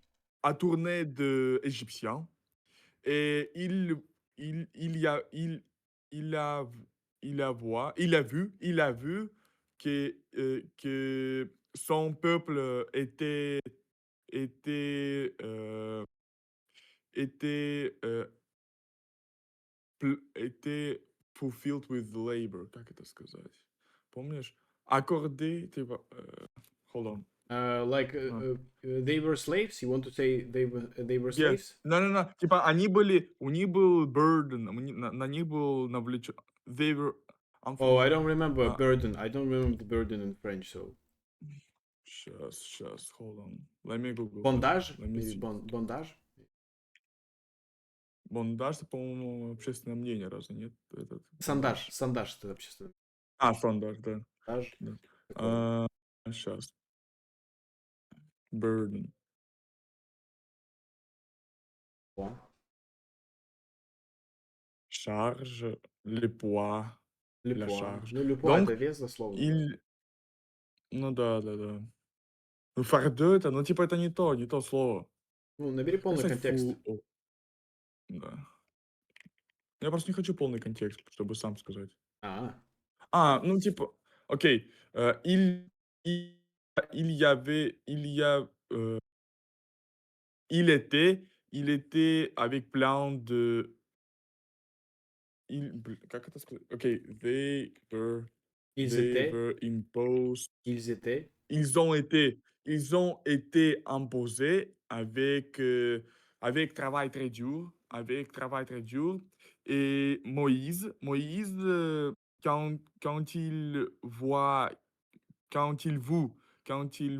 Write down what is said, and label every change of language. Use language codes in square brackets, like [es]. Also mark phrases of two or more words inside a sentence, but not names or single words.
[fr] tourner de égyptien et il y a il a v il a vu que son peuple était, était, était [en] fulfilled with labor. [ru] Как это сказать? Помнишь? Accordé, типа, [en] hold on. like А. they were slaves. You want to say they were Yeah. slaves? No. [ru] Типа они были, у них был burden, на них был навлечен. [en] They were, I'm Oh, I from, don't remember а, burden. I don't remember the burden in French. So щас, hold on. Let me Google. bondage, Let me maybe see. bondage, [ru] Бондаж, это, по-моему, общественное мнение, разве нет? Этот сандаж, бондаж. сандаж это общественный. Сондаж, да. Бандаж, Да. такое. Щас. [en] Burden. [fr] Poids. Charge, le poids, Le la poids. charge. [ru] Ну, [fr] le poids [ru] это [fr] Donc, [ru] вес дословно, да. il ну да. Ну, фардeux это, ну, типа, это не то слово. Ну, набери Как полный сказать контекст. фу о да. Я просто не хочу полный контекст, чтобы сам сказать. А, Ну, типа, окей, и [fr] il y avait il y a, il était avec plein de [ru] как это сказать? Окей, [fr] ils [en] they [fr] étaient, [en] were imposed. [fr] ils étaient, Ils ont été imposés avec, avec travail très dur. Et Moïse, quand il voit, quand il voit,